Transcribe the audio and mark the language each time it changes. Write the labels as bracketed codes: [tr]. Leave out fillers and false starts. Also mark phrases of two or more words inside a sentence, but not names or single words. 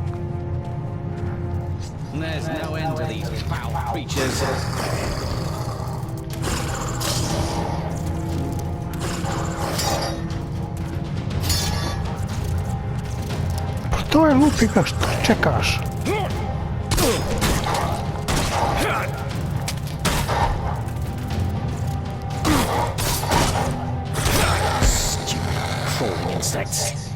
[en] There's no end to these foul creatures. [hr] To je lupi ga, što čekaš? [en] Crawling insects.